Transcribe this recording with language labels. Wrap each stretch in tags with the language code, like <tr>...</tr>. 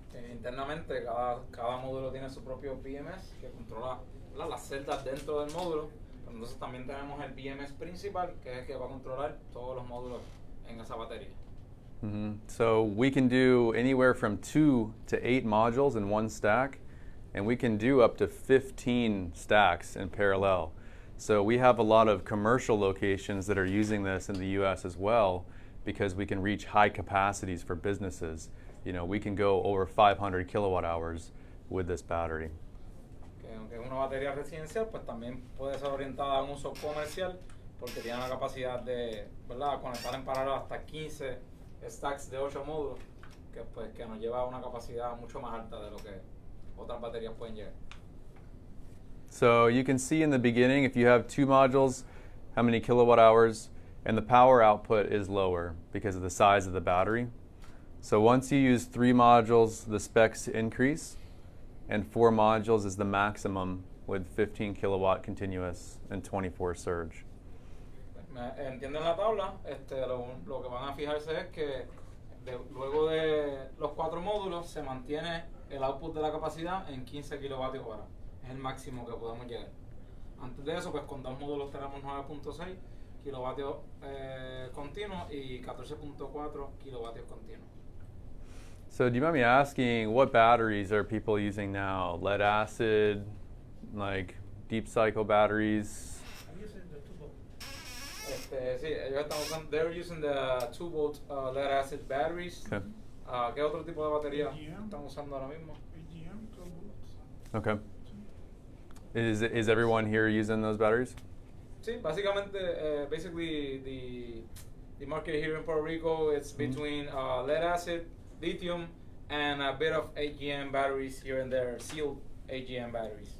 <es>Internamente cada módulo tiene su propio BMS que controla, ¿verdad?, las celdas dentro del módulo. Pero entonces también tenemos el BMS principal que es el que va a controlar todos los módulos en esa batería. Mm-hmm.</es> <en>So we can do anywhere from 2 to 8 modules in one stack, and we can do up to 15 stacks in parallel. So we have a lot of commercial locations that are using this in the US as well, because we can reach high capacities for businesses. We can go over 500 kilowatt hours with this battery.</en> <es>Que aunque es una batería residencial, pues también puede ser orientada a un uso comercial porque tiene la capacidad de, ¿verdad?, conectar en paralelo hasta 15 stacks de 8 módulos, que nos lleva a una capacidad mucho más alta de lo que otras baterías pueden llegar.</es> <en>So you can see in the beginning, if you have 2 modules, how many kilowatt hours, and the power output is lower because of the size of the battery. So once you use 3 modules, the specs increase, and 4 modules is the maximum with 15 kilowatt continuous and 24 surge.</en> <es>Entienden la tabla, lo que van a fijarse es que luego de los 4 módulos se mantiene el output de la capacidad en 15 kilovatios hora. Es el máximo que podemos llegar. Antes de eso, pues con 2 módulos tenemos 9.6 kilovatios continuos y 14.4 kilovatios continuos.</es> <en>So do you mind me asking, what batteries are people using now? Lead acid, like deep cycle batteries? I'm using the 2 volt.</en> <es>Sí, ellos están usando,</es> <en>they're using the 2 volt lead acid batteries. Okay.</en> <es>¿Qué otro tipo de batería</es> <en>AGM.</en> <es>están usando ahora mismo?</es> <en>AGM 2 volts. Okay. Is everyone here using those batteries?</en> <es>Sí, básicamente,</es> <en>basically the market here in Puerto Rico is between lead acid, lithium, and a bit of AGM batteries here and there, sealed AGM batteries.</en>